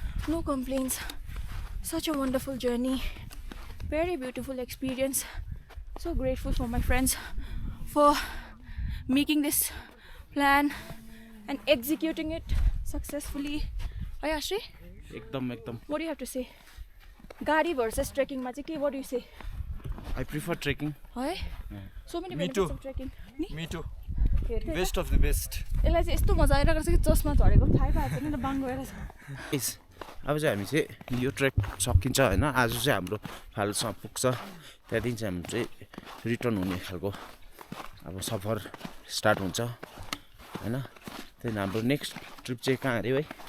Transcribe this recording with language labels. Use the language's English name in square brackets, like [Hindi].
[English] no complaints such a wonderful journey very beautiful experience so grateful for my friends for making this plan and executing it successfully hey Ashri [Nepali] एकदम [English] what do you have to say gadi versus trekking [Nepali] ma chai ke [English] what do you say I prefer trekking hey so many benefits of trekking me too best of the best [Nepali] यसलाई चाहिँ यस्तो मजा आइरहेको छ कि चस्मा झरेको पनि थाहै पाएको छैन बाङ गएर यस अब चाहिँ हामी चाहिँ यो ट्रेक सकिन्छ होइन आज चाहिँ हाम्रो फालुटसम्म पुग्छ त्यहाँदेखि चाहिँ हाम्रो चाहिँ रिटर्न हुने खालको अब सफर स्टार्ट हुन्छ होइन त्यहाँदेखि हाम्रो नेक्स्ट ट्रिप चाहिँ कहाँ अरे है